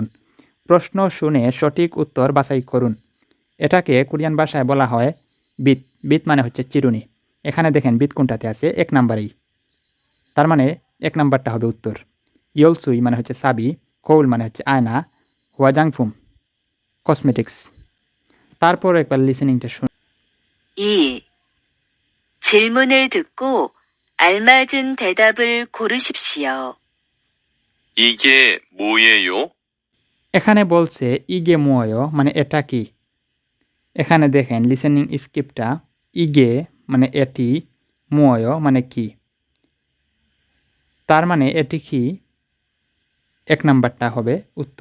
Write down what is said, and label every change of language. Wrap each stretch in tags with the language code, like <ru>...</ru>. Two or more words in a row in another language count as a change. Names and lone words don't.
<bn>প্রশ্ন শুনে সঠিক উত্তর বাছাই করুন। এটাকে কোরিয়ান ভাষায় বলা হয় বিত। বিত মানে হচ্ছে চিরুনি। এখানে দেখেন বিত কোনটাতে আছে, 1 নাম্বারেই। তার মানে 1 নাম্বারটা হবে উত্তর। ইয়লসুই মানে হচ্ছে চাবি, কৌল মানে হচ্ছে আয়না, ওয়াজাংফুম কসমেটিক্স। তারপর একবার লিসেনিংটা শুনুন।</bn> <ko>2. 질문을 듣고 알맞은 대답을 고르십시오. 이게 뭐예요?</ko> <bn>এখানে বলছে</bn> <ko>이게 뭐예요</ko> <bn>মানে এটা কি। এখানে দেখেন</bn> <en>listening scriptটা,</en> <bn>ইগে মানে এটি, মুয়ো মানে কি। তার মানে এটি কি, 1 নাম্বারটা হবে উত্তর।</bn>